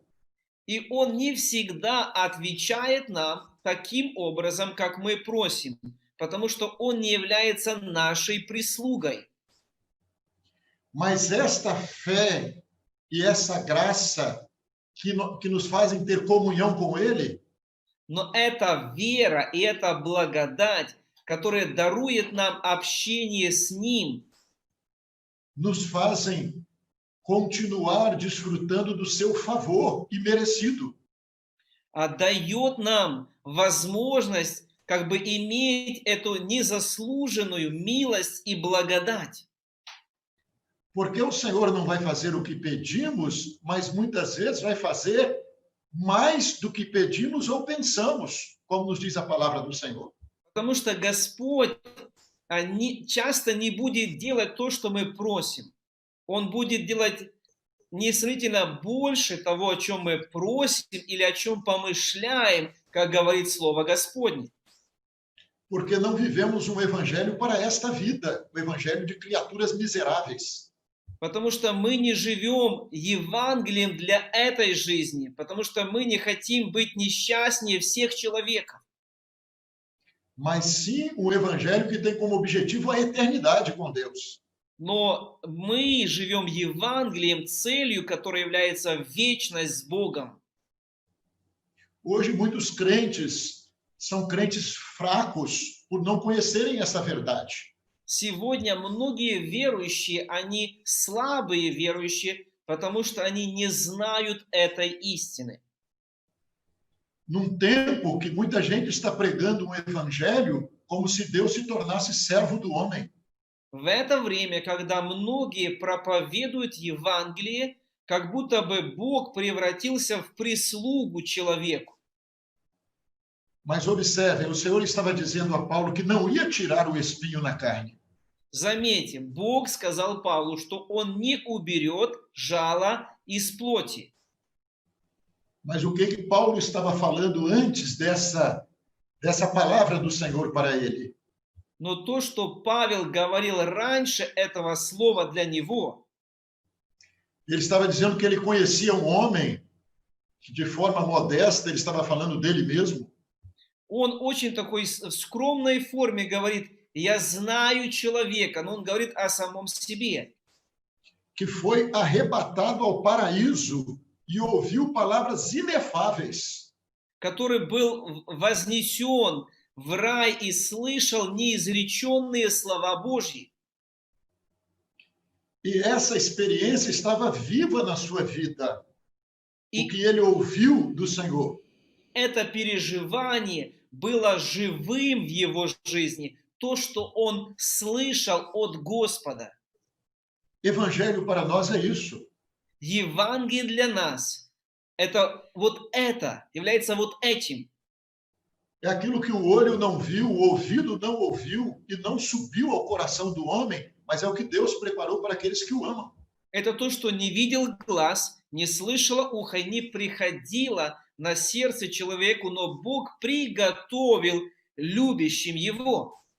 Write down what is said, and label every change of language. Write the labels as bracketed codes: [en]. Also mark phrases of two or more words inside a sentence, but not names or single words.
[ru] И Он не всегда отвечает нам таким образом, как мы просим, потому что Он не является нашей прислугой. [pt] Mas esta fé e essa graça que nos fazem ter comunhão com Ele, [ru] но эта вера и эта благодать, которая дарует нам общение с Ним, [pt] nos fazem continuar desfrutando do seu favor imerecido. [ru] дает нам возможность как бы иметь эту незаслуженную милость и благодать. [pt] Porque o Senhor não vai fazer o que pedimos, mas muitas vezes vai fazer mais do que pedimos ou pensamos, como nos diz a palavra do Senhor. [ru] Потому что Господь часто не будет делать то, что мы просим. Он будет делать несравнительно больше того, о чем мы просим или о чем помышляем, как говорит Слово Господне. [pt] Porque não vivemos um evangelho para esta vida, o evangelho de criaturas miseráveis. [ru] Потому что мы не живем Евангелием для этой жизни, потому что мы не хотим быть несчастнее всех человеков. [pt] Mas sim o evangelho que tem como objetivo a eternidade com Deus. [ru] Но мы живем Евангелием, целью, которая является вечность с Богом. [pt] Hoje muitos crentes são crentes fracos por não conhecerem essa verdade. [ru] Сегодня многие верующие, они слабые верующие, потому что они не знают этой истины. [pt] Num tempo que muita gente está pregando um evangelho como se Deus se tornasse servo do homem. [ru] В это время, когда многие проповедуют Евангелие, как будто бы Бог превратился в прислугу человеку. [pt] Mas observem, o Senhor estava dizendo a Paulo que não ia tirar o espinho na carne. [ru] Заметьте, Бог сказал Павлу, что Он не уберет жало из плоти. [pt] Mas o que Paulo estava falando antes dessa palavra do Senhor para ele? [ru] Но то, что Павел говорил раньше этого слова для него, [pt] ele estava dizendo que ele conhecia um homem que de forma modesta ele estava falando dele mesmo. [ru] Он очень такой в скромной форме говорит: я знаю человека, но он говорит о самом себе. [pt] Que foi arrebatado ao paraíso e ouviu palavras inefáveis. [ru] Который был вознесен в рай и слышал неизреченные слова Божьи. [pt] E essa experiência estava viva na sua vida. O que ele ouviu do Senhor. [ru] Это переживание было живым в его жизни, то, что он слышал от Господа. [pt] Evangelho para nós é isso. [ru] Евангелие для нас это является вот этим. [pt] É aquilo que o olho não viu, o ouvido não ouviu e não subiu ao coração do homem, mas é o que Deus preparou para aqueles que o amam. [ru] Это то, что не видел глаз, не слышало ухо, не приходило на сердце человеку, но Бог приготовил любящим Его.